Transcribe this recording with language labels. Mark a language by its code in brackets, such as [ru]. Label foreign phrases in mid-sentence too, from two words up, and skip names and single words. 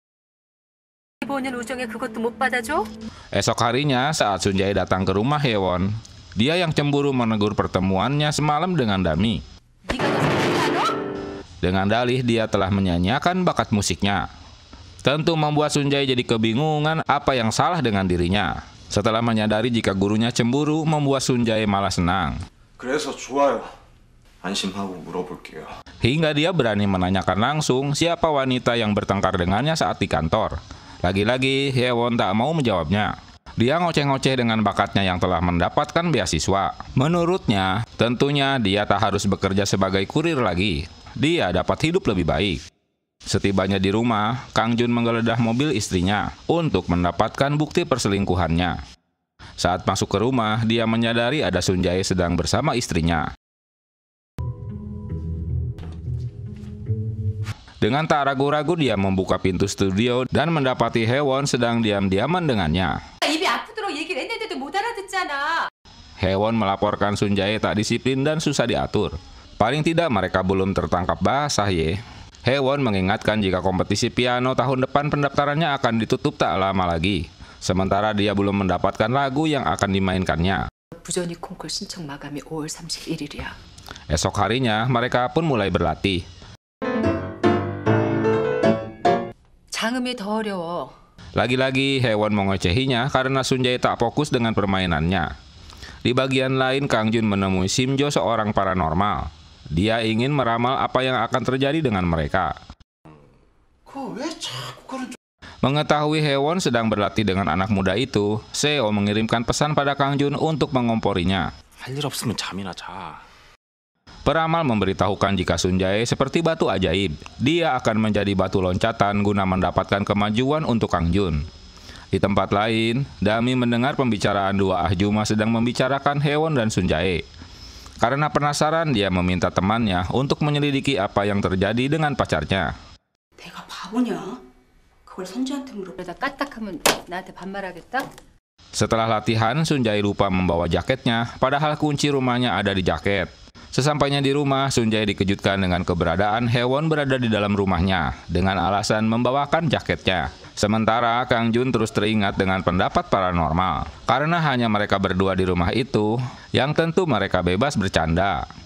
[id] Esok harinya saat Sunjae datang ke rumah Haewon, dia yang cemburu menegur pertemuannya semalam dengan Dami. Dengan dalih dia telah menyanyiakan bakat musiknya. Tentu membuat Sunjae jadi kebingungan apa yang salah dengan dirinya. Setelah menyadari jika gurunya cemburu, membuat Sunjae malah senang. [ko] 그래서 좋아요. 안심하고 물어볼게요. [id] Hingga dia berani menanyakan langsung siapa wanita yang bertengkar dengannya saat di kantor. Lagi-lagi Haewon tak mau menjawabnya. Dia ngoceh-ngoceh dengan bakatnya yang telah mendapatkan beasiswa. Menurutnya, tentunya dia tak harus bekerja sebagai kurir lagi. Dia dapat hidup lebih baik. Setibanya di rumah, Kang Jun menggeledah mobil istrinya untuk mendapatkan bukti perselingkuhannya. Saat masuk ke rumah, dia menyadari ada Sunjae sedang bersama istrinya. Dengan tak ragu-ragu dia membuka pintu studio dan mendapati Haewon sedang diam-diaman dengannya. [ko] 입이 아프도록 얘기를 했는데도 못 알아듣잖아. [id] Haewon melaporkan Sunjae tak disiplin dan susah diatur. Paling tidak mereka belum tertangkap basah ye. Haewon mengingatkan jika kompetisi piano tahun depan pendaftarannya akan ditutup tak lama lagi. Sementara dia belum mendapatkan lagu yang akan dimainkannya. [ko] 부전이 콩쿨 신청 마감이 5월 31일이야. [id] Esok harinya mereka pun mulai berlatih. [ko] 장음이 더 어려워. [id] Lagi-lagi Haewon mengocehinya karena Sunjae tak fokus dengan permainannya. Di bagian lain Kang Jun menemui Simjo seorang paranormal. Dia ingin meramal apa yang akan terjadi dengan mereka. Mengetahui Haewon sedang berlatih dengan anak muda itu, Seo mengirimkan pesan pada Kang Jun untuk mengomporinya. [ko] 할 일 없으면 잠이나 자. [id] Peramal memberitahukan jika Sunjae seperti batu ajaib. Dia akan menjadi batu loncatan guna mendapatkan kemajuan untuk Kang Jun. Di tempat lain, Dami mendengar pembicaraan dua ahjuma sedang membicarakan Haewon dan Sunjae. Karena penasaran, dia meminta temannya untuk menyelidiki apa yang terjadi dengan pacarnya. [ko] 내가 바보냐? 그걸 선주한테 물어. 그러다 까딱하면 나한테 반말하겠다? [id] Setelah latihan, Sunjae lupa membawa jaketnya, padahal kunci rumahnya ada di jaket. Sesampainya di rumah, Sunjae dikejutkan dengan keberadaan Haewon berada di dalam rumahnya, dengan alasan membawakan jaketnya. Sementara Kang Jun terus teringat dengan pendapat paranormal, karena hanya mereka berdua di rumah itu, yang tentu mereka bebas bercanda.